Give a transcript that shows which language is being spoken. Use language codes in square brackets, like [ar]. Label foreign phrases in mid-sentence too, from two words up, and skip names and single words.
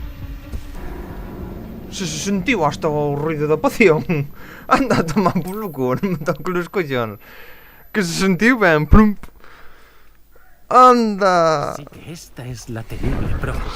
[gl] Se sentiu hasta o ruido da poción. Anda a tomar polo cu, non [es] me toco los collóns. [gl] Que se sentiu ben, plump. Anda. [es] Así que esta es la temible prófuga.